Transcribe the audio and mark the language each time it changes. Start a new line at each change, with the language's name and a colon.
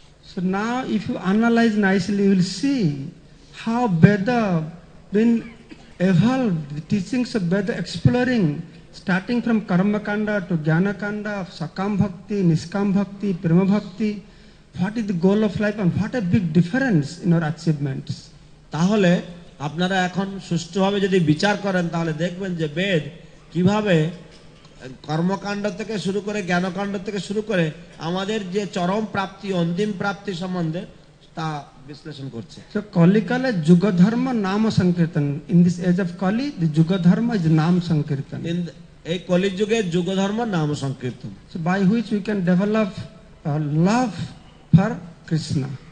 English: So now if you analyze nicely, you will see how Veda been evolved, the teachings of Veda exploring, starting from Karma Kanda to Jnana Kanda, Sakam Bhakti, Niskam Bhakti, Prema Bhakti. What is the goal of life and what a big difference in our achievements.
Bangla: তাহলে আপনারা এখন সুষ্ঠুভাবে যদি বিচার করেন, তাহলে দেখবেন যে বেদ কিভাবে কর্মকাণ্ড থেকে শুরু করে, জ্ঞানকাণ্ড থেকে শুরু করে আমাদের যে চরম প্রাপ্তি, অন্তিম প্রাপ্তি সম্বন্ধে তা বিশ্লেষণ করছে।
English: So Kali Kala Juga Dharma Nama Sankirtan. In this age of Kali, the Juga Dharma is Nam Sankirtan.
Bangla: এই কলিযুগে যুগ ধর্ম নাম সংকীর্তন,
English: So by which we can develop love for Krishna.